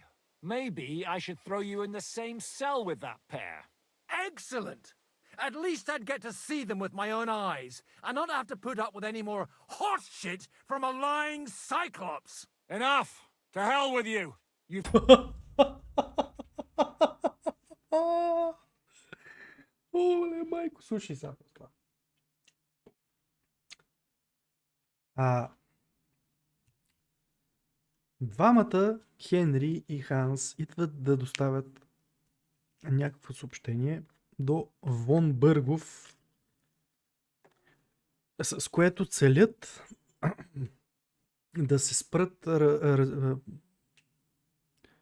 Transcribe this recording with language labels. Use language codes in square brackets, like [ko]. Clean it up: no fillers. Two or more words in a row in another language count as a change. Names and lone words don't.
[en] Maybe I should throw you in the same cell with that pair. Excellent! At least I'd get to see them with my own eyes, and not have to put up with any more horse shit from a lying cyclops! Enough! To hell with you! You [bg] Оле, майко, слушай сега това. Двамата, Хенри и Ханс, идват да доставят някакво съобщение до Вон Бъргов, с което целят да се спрат